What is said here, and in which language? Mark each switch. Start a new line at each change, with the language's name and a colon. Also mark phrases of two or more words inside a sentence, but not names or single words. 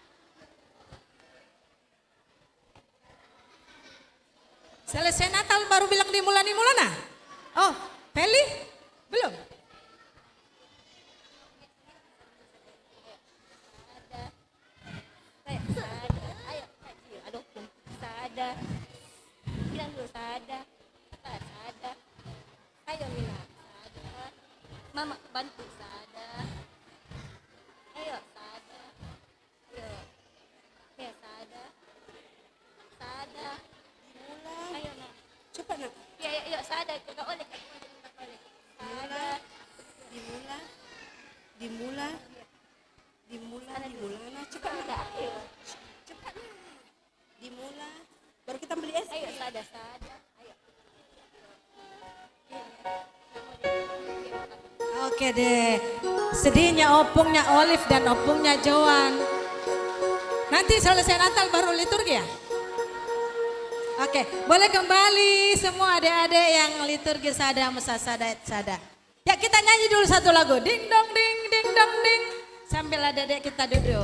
Indonesian: Selesai Natal baru bilang dimulai nah. Oh, Feli? Belum? Sada. Bilang dulu sada. Ayo Mila. Sada. Mama bantu sada. Ayo sada. Ayo sada. Ayo nak. Cepat nak. Ayo sada. Kau oleh. Sada. Dimulai. Nah, cepat nak. Ayo. Cepat nak. Dimulai. Baru kita beli es. Ayo sada. Ayo. Oke deh. Sedihnya opungnya Olive dan opungnya Joan. Nanti selesai Natal baru liturgi ya? Oke, boleh kembali semua adik-adik yang liturgi sada, mesa sada. Ya kita nyanyi dulu satu lagu. Ding dong ding, ding dong ding. Sambil adik-adik kita duduk.